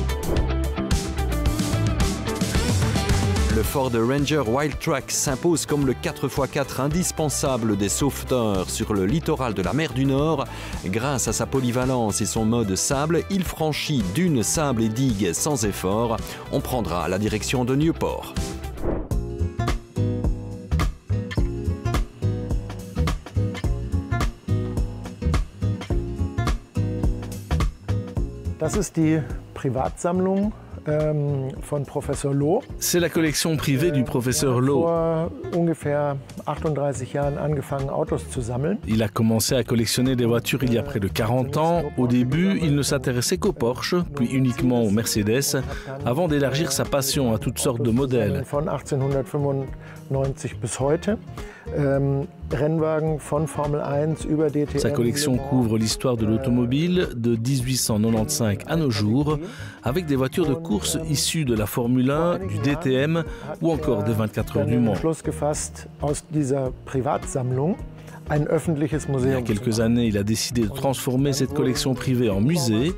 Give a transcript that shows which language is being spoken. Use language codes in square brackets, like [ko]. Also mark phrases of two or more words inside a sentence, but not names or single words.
[fr] Le Ford Ranger Wildtrak s'impose comme le 4x4 indispensable des sauveteurs sur le littoral de la mer du Nord. Grâce à sa polyvalence et son mode sable, il franchit dunes, sable et digues sans effort. On prendra la direction de Nieuport. [de] Das ist die Privatsammlung von Professor Loh. [fr] C'est la collection privée du professeur Loh. [de] Vor ungefähr 38 Jahren angefangen, Autos zu sammeln. [fr] Il a commencé à collectionner des voitures il y a près de 40 ans. Au début, il ne s'intéressait qu'aux Porsche, puis uniquement aux Mercedes, avant d'élargir sa passion à toutes sortes de modèles. [de] Von 1895 bis heute. Rennwagen von Formel 1 über DTM. [fr] Sa collection couvre l'histoire de l'automobile de 1895 à nos jours, avec des voitures de course issues de la Formule 1, du DTM ou encore des 24 heures du Mans. Il y a quelques années, il a décidé de transformer cette collection privée en musée.